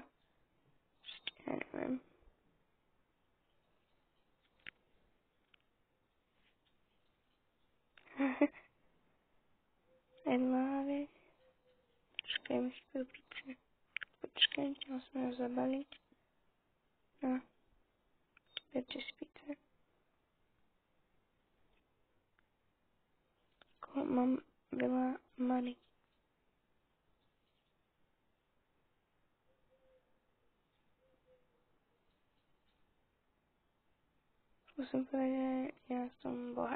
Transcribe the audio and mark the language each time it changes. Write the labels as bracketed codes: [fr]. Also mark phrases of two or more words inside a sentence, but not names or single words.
[sk] Ja neviem. [en] I love it. [sk] Počkajme si tú pizzu. Počkajte, musíme ho zabaliť. No, berte si pizzu. Mám veľa money. Musím povedať, že ja som bohat.